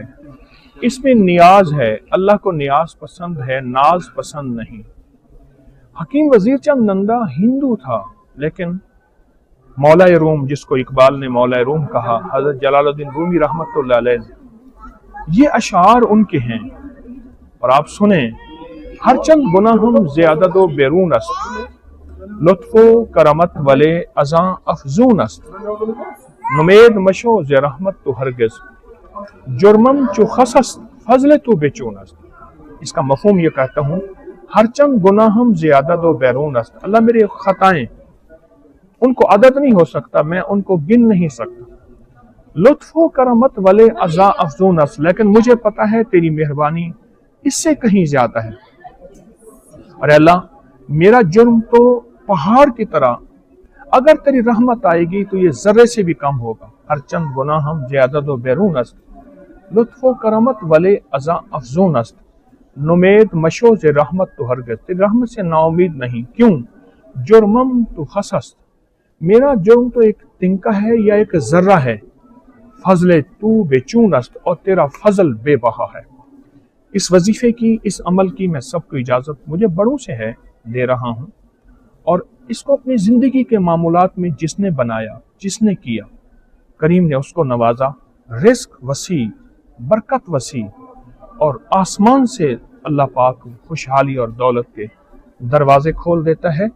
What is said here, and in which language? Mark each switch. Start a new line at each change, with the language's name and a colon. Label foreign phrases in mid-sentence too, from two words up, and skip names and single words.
Urdu: اس میں نیاز ہے، اللہ کو نیاز پسند ہے، ناز پسند نہیں۔ حکیم وزیر چند نندا ہندو تھا، لیکن مولا روم، جس کو اقبال نے مولا روم کہا، حضرت جلال الدین رومی رحمت اللہ علیہ نے، یہ اشعار ان کے ہیں، اور آپ سنیں:
Persian: ہر چند گناہم زیادت و بیرون است، لطف و کرمت ولے ازاں افزون است، نمید مشو ز رحمت تو ہرگز، جرمم چو خس است فضل تو بچون است۔
Urdu: اس کا مفہوم یہ کہتا ہوں:
Persian: ہر چند گناہم زیادت و بیرون است،
Urdu: اللہ میرے خطائیں ان کو عدد نہیں ہو سکتا، میں ان کو گن نہیں سکتا،
Persian: لطف و کرمت ولے ازاں افزون است،
Urdu: لیکن مجھے پتا ہے تیری مہربانی اس سے کہیں زیادہ ہے۔ اور اللہ، میرا جرم تو پہاڑ کی طرح، اگر تیری رحمت آئے گی تو یہ ذرے سے بھی کم ہوگا۔
Persian: ہر چند گناہم زیادت و بیرون است، لطف و کرمت ولے ازاں افزون است، نمید مشو ز رحمت تو ہرگز،
Urdu: تیری رحمت سے نا امید نہیں، کیوں؟
Persian: جرمم تو خس است،
Urdu: میرا جرم تو ایک تنکا ہے یا ایک ذرہ ہے،
Persian: فضل تو بے چون است،
Urdu: اور تیرا فضل بے بہا ہے۔ اس وظیفے کی، اس عمل کی میں سب کو اجازت مجھے بڑوں سے ہے، دے رہا ہوں، اور اس کو اپنی زندگی کے معمولات میں جس نے بنایا، جس نے کیا، کریم نے اس کو نوازا، رزق وسیع، برکت وسیع، اور آسمان سے اللہ پاک خوشحالی اور دولت کے دروازے کھول دیتا ہے۔